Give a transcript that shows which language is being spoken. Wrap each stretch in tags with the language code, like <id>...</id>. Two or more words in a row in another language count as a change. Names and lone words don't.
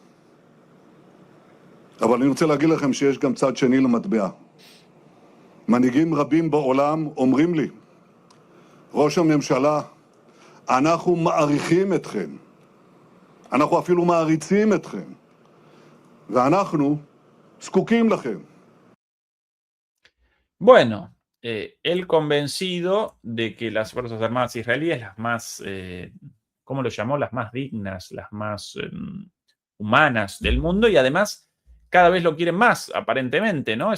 <he>אבל אני רוצה להגיד לכם שיש גם צד שני למטבע. מנהיגים רבים בעולם אומרים לי, ראש הממשלה, אנחנו מעריכים אתכם. אנחנו אפילו מעריצים אתכם. ואנחנו זקוקים לכם.</he> <es>Bueno, él convencido de que las Fuerzas Armadas israelíes, las más, ¿cómo lo llamó? Las más dignas, las más humanas del mundo, y además cada vez lo quieren más, aparentemente, ¿no?</es>